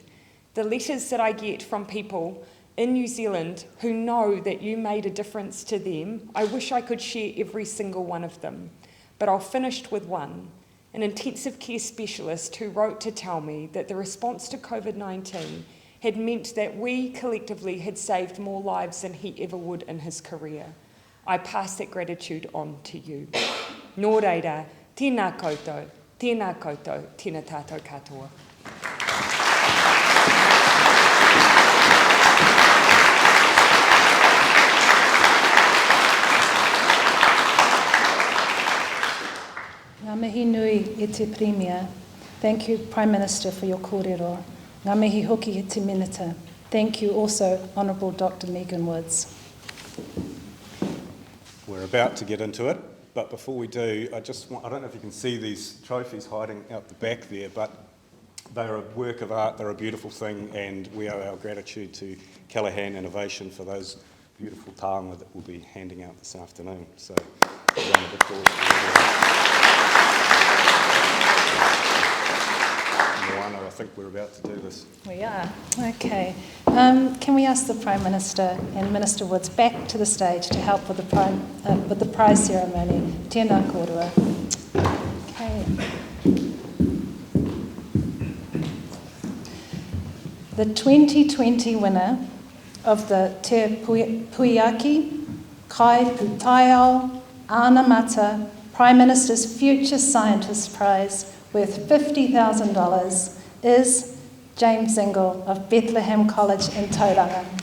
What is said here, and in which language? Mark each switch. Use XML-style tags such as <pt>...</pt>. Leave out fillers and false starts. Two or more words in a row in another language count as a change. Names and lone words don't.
<en>The letters that I get from people in New Zealand who know that you made a difference to them, I wish I could share every single one of them, but I'll finish with one. An intensive care specialist who wrote to tell me that the response to COVID-19 had meant that we collectively had saved more lives than he ever would in his career. I pass that gratitude on to you.</en> <mi>Nō reira, tēnā koutou, tēnā tātou katoa. Ngā mihi nui e te Premier.</mi> <en>Thank you, Prime Minister, for your kōrero.</en> <mi>Ngā mihi hoki e te Minister.</mi> <en>Thank you also, Honourable Dr. Megan Woods. We're about to get into it, but before we do, I don't know if you can see these trophies hiding out the back there, but they're a work of art, they're a beautiful thing, and we owe our gratitude to Callaghan Innovation for those beautiful taonga that we'll be handing out this afternoon. So, a round of applause for everyone. Moana, I think we're about to do this. We are. Okay. Can we ask the Prime Minister and Minister Woods back to the stage to help with the prize ceremony?</en> <mi>Tēnā kōrua.</mi> <en>Okay. The 2020 winner of the Te Puiaki Kai Pūtaiao Ana Mata Prime Minister's Future Scientist Prize worth $50,000 is James Zingle of Bethlehem College in Tauranga.</en>